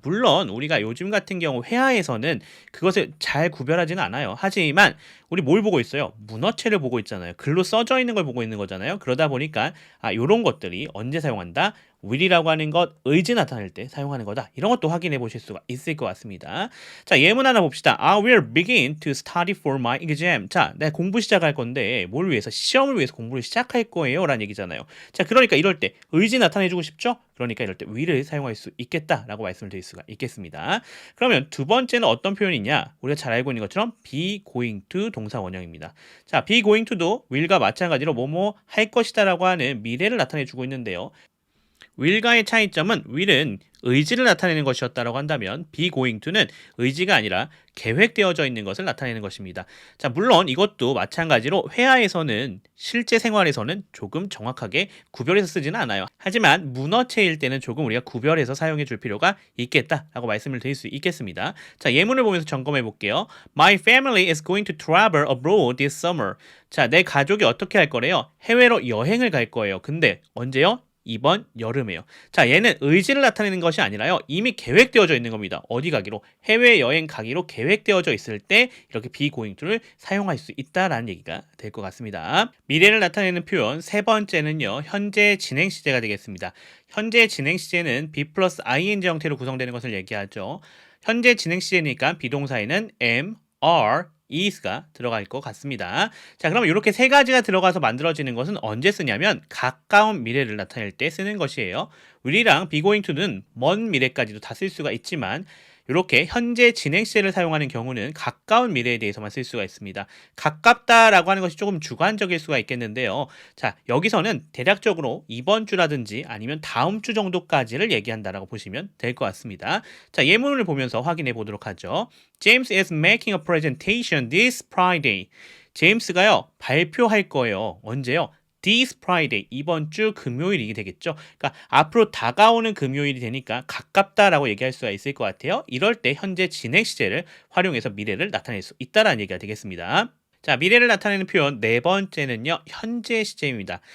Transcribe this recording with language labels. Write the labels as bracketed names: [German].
[Korean] 물론 우리가 요즘 같은 경우 회화에서는 그것을 잘 구별하지는 않아요. 하지만 우리 뭘 보고 있어요? 문어체를 보고 있잖아요. 글로 써져 있는 걸 보고 있는 거잖아요. 그러다 보니까 이런 것들이 언제 사용한다? will이라고 하는 것, 의지 나타낼 때 사용하는 거다. 이런 것도 확인해 보실 수가 있을 것 같습니다. 자, 예문 하나 봅시다. [English] I will begin to study for my exam. [Korean] 자, 내가 공부 시작할 건데 뭘 위해서? 시험을 위해서 공부를 시작할 거예요. 라는 얘기잖아요. 자, 그러니까 이럴 때 의지 나타내주고 싶죠? 그러니까 이럴 때 will을 사용할 수 있겠다라고 말씀을 드릴 수가 있겠습니다. 그러면 두 번째는 어떤 표현이냐? 우리가 잘 알고 있는 것처럼 be going to 동사 원형입니다. 자, be going to도 will과 마찬가지로 뭐뭐 할 것이다라고 하는 미래를 나타내주고 있는데요. will과의 차이점은 will은 의지를 나타내는 것이었다라고 한다면 be going to는 의지가 아니라 계획되어져 있는 것을 나타내는 것입니다. 자, 물론 이것도 마찬가지로 회화에서는 실제 생활에서는 조금 정확하게 구별해서 쓰지는 않아요. 하지만 문어체일 때는 조금 우리가 구별해서 사용해 줄 필요가 있겠다라고 말씀을 드릴 수 있겠습니다. 자, 예문을 보면서 점검해 볼게요. [English] My family is going to travel abroad this summer. [Korean] 자, 내 가족이 어떻게 할 거래요? 해외로 여행을 갈 거예요. 근데 언제요? 이번 여름에요. 자, 얘는 의지를 나타내는 것이 아니라요. 이미 계획되어져 있는 겁니다. 어디 가기로? 해외여행 가기로 계획되어져 있을 때 이렇게 be going to를 사용할 수 있다라는 얘기가 될 것 같습니다. 미래를 나타내는 표현 세 번째는요. 현재 진행 시제가 되겠습니다. 현재 진행 시제는 be 플러스 ing 형태로 구성되는 것을 얘기하죠. 현재 진행 시제니까 비동사에는 am, are, is가 들어갈 것 같습니다. 자, 그럼 이렇게 세 가지가 들어가서 만들어지는 것은 언제 쓰냐면 가까운 미래를 나타낼 때 쓰는 것이에요. will이랑 be going to는 먼 미래까지도 다 쓸 수가 있지만 이렇게 현재 진행 시제를 사용하는 경우는 가까운 미래에 대해서만 쓸 수가 있습니다. 가깝다라고 하는 것이 조금 주관적일 수가 있겠는데요. 자, 여기서는 대략적으로 이번 주라든지 아니면 다음 주 정도까지를 얘기한다라고 보시면 될 것 같습니다. 자, 예문을 보면서 확인해 보도록 하죠. [English] James is making a presentation this Friday. [Korean] 제임스가요, 발표할 거예요. 언제요? [English] This Friday, [Korean] 이번 주 금요일이 되겠죠. 그러니까 앞으로 다가오는 금요일이 되니까 가깝다라고 얘기할 수가 있을 것 같아요. 이럴 때 현재 진행 시제를 활용해서 미래를 나타낼 수 있다라는 얘기가 되겠습니다. 자, 미래를 나타내는 표현 네 번째는요. 현재 시제입니다.